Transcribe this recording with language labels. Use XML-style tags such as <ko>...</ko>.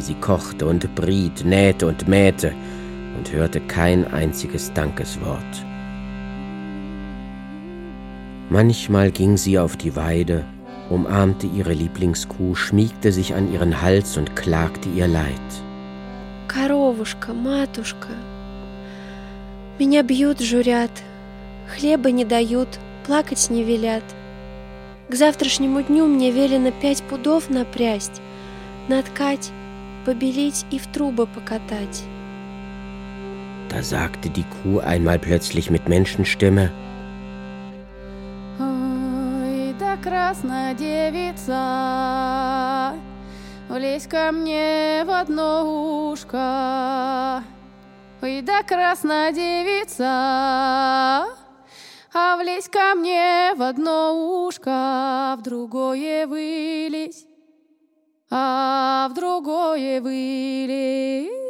<de>Sie kochte und briet, nähte und mähte und hörte kein einziges Dankeswort. Manchmal ging sie auf die Weide, umarmte ihre Lieblingskuh, schmiegte sich an ihren Hals und klagte ihr Leid.</de> <ru>Karowuschka, Matuschka. Меня бьют, журят, хлеба не дают, плакать не велят. К завтрашнему дню мне велено 5 пудов напрясть, наткать, побелить и в трубы покатать.</ru> <de>Da sagte die Kuh einmal plötzlich mit Menschenstimme.</de> <ru>Ой, да красная девица, влезь ко мне в одно ушко. Ой, да красная девица, а влезь ко мне в одно ушко, в другое вылезь, а в другое вылезь.</ru>